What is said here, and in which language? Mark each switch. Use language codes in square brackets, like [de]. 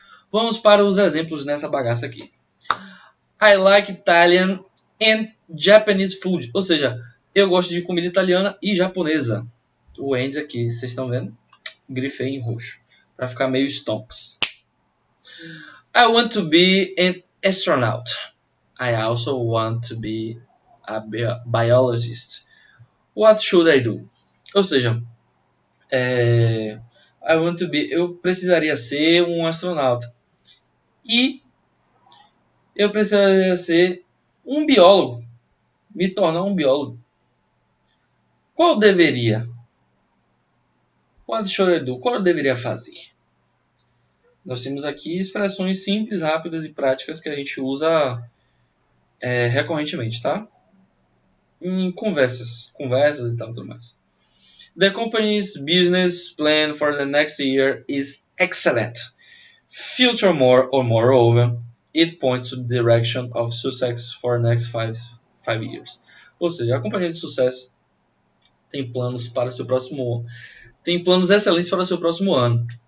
[pt] Vamos para os exemplos nessa bagaça aqui. I like Italian and Japanese food. Ou seja, eu gosto de comida italiana e japonesa. O Andy aqui, vocês estão vendo? Grifei em roxo, para ficar meio stonks. [en] I want to be an astronaut. I also want to be a biologist. What should I do? [pt] Ou seja, I want to be, eu precisaria ser um astronauta. E eu precisaria ser um biólogo. Me tornar um biólogo. Qual deveria? What should I do? Qual eu deveria fazer? Nós temos aqui expressões simples, rápidas e práticas que a gente usa recorrentemente, tá? Em conversas e tal, tudo mais. [en] The company's business plan for the next year is excellent. Future more or moreover, it points to the direction of success for the next five years. [pt] Ou seja, a companhia de sucesso tem planos para o seu próximo, tem planos excelentes para o seu próximo ano.